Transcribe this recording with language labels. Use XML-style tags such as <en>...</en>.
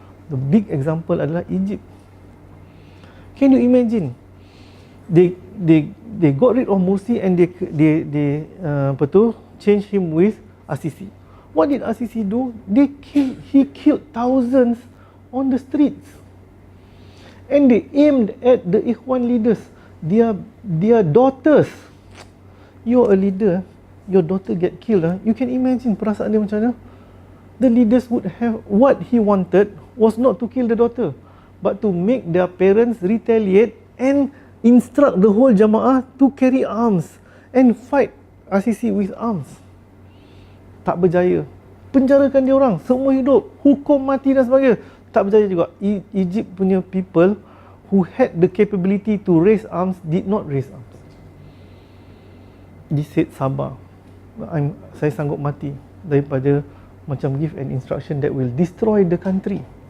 <en>The big example</en> <ms>adalah</ms> <en>Egypt. Can you imagine? They got rid of Morsi, and they change him with Assisi. What did Assisi do? He killed thousands on the streets, and they aimed at the Ikhwan leaders, their daughters. You're a leader, your daughter get killed. You can imagine</en> <ms>perasaan dia macam mana.</ms> <en>The leaders would have, what he wanted was not to kill the daughter, but to make their parents retaliate and instruct the whole jamaah to carry arms and fight Assisi with arms.</en> <ms>Tak berjaya. Penjarakan dia orang seumur hidup, hukum mati dan sebagainya. Tak berjaya juga.</ms> <en>Egypt</en> <ms>punya</ms> <en>people who had the capability to raise arms did not raise arms. They said</en> <ms>sabar, saya sanggup mati daripada macam</ms> <en>give an instruction that will destroy the country.</en>